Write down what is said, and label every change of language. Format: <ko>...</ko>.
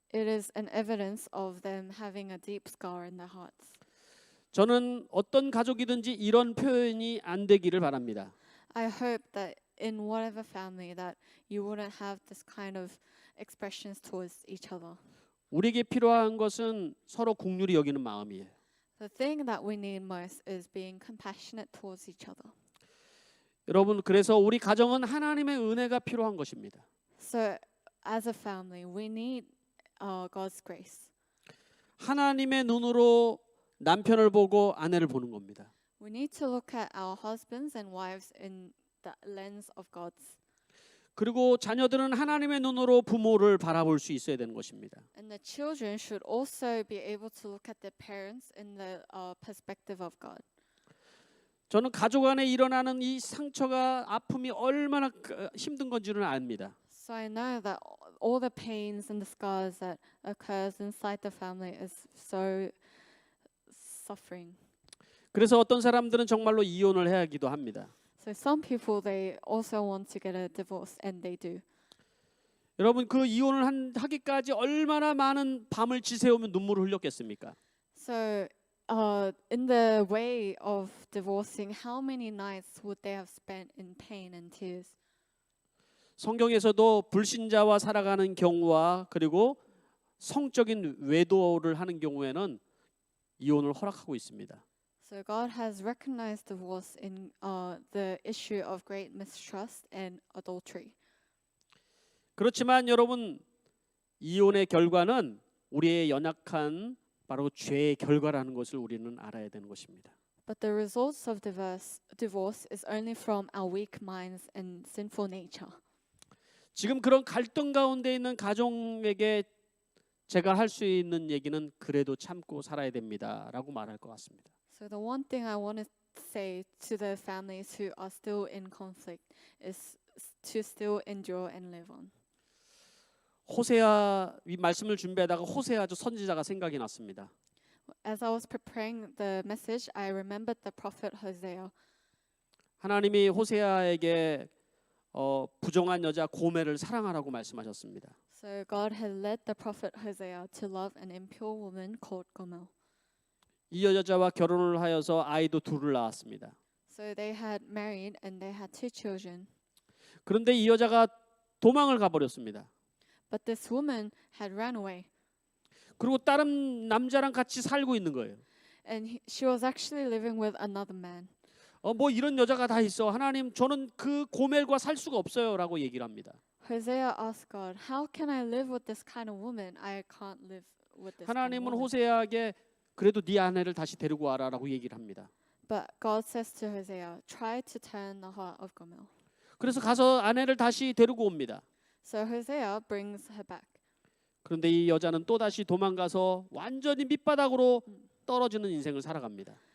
<en>It is an evidence of them having a deep scar in their hearts.</en> <ko>저는 어떤 가족이든지 이런 표현이 안 되기를 바랍니다.</ko> <en>I hope that in whatever family that you wouldn't have this kind of expressions towards each other.</en> <ko>우리에게 필요한 것은 서로 긍휼히 여기는 마음이에요.</ko> <en>The thing that we need most is being compassionate towards each other.</en> <ko>여러분 그래서 우리 가정은 하나님의 은혜가 필요한 것입니다.</ko> <en>So as a family, we need God's grace.</en> <ko>하나님의 눈으로 남편을 보고 아내를 보는 겁니다.</ko> <en>We need to look at our husbands and wives in the lens of God's.</en> <ko>그리고 자녀들은 하나님의 눈으로 부모를 바라볼 수 있어야 되는 것입니다.</ko> <en>And the children should also be able to look at their parents in the perspective of God.</en> <ko>저는 가족 안에 일어나는 이 상처가 아픔이 얼마나 힘든 건지는 압니다.</ko> <en>So I know that all the pains and the scars that occurs inside the family is so suffering.</en> <ko>그래서 어떤 사람들은 정말로 이혼을 해야 하기도 합니다.</ko> <en>So some people they also want to get a divorce and they do.</en> <ko>여러분 그 이혼을 하기까지 얼마나 많은 밤을 지새우며 눈물을 흘렸겠습니까?</ko> <en>So in the way of divorcing, how many nights would they have spent in pain and tears?</en> <ko>성경에서도 불신자와 살아가는 경우와 그리고 성적인 외도를 하는 경우에는 이혼을 허락하고 있습니다.</ko> <en>So God has recognized divorce in the issue of great mistrust and adultery.</en> <ko>그렇지만 여러분 이혼의 결과는 우리의 연약한 바로 죄의 결과라는 것을 우리는 알아야 되는 것입니다.</ko> <en>But the results of divorce is only from our weak minds and sinful nature.</en> <ko>지금 그런 갈등 가운데 있는 가정에게 제가 할 수 있는 얘기는 그래도 참고 살아야 됩니다라고 말할 것 같습니다.</ko> <en>So the one thing I want to say to the families who are still in conflict is to still endure and live on.</en> <ko>호세아 이 말씀을 준비하다가 호세아 저 선지자가 생각이 났습니다.</ko> <en>As I was preparing the message, I remembered the prophet Hosea.</en> <ko>하나님이 호세아에게 부정한 여자 고멜을 사랑하라고 말씀하셨습니다.</ko> <en>So God had led the prophet Hosea to love an impure woman called Gomer.</en> <ko>이 여자와 결혼을 하여서 아이도 둘을 낳았습니다.</ko> <en>So they had married and they had two children.</en> <ko>그런데 이 여자가 도망을 가버렸습니다.</ko> <en>But this woman had run away.</en> <ko>그리고 다른 남자랑 같이 살고 있는 거예요.</ko> <en>And she was actually living with another man.</en> <ko>뭐 이런 여자가 다 있어. 하나님 저는 그 고멜과 살 수가 없어요라고 얘기를 합니다.</ko> <en>Hosea asked God, "How can I live with this kind of woman? I can't live with this kind of</en> <ko>하나님은</ko> <en>woman."</en> <ko>호세아에게 그래도 네 아내를 다시 데리고 와라라고 얘기를 합니다.</ko> <en>But God says to Hosea, "Try to turn the heart of Gomer."</en> <ko>그래서 가서 아내를 다시 데리고 옵니다.</ko> <en>So Hosea brings her back.</en> <ko>그런데 이 여자는 또 다시 도망가서 완전히 밑바닥으로 떨어지는 인생을 살아갑니다.</ko>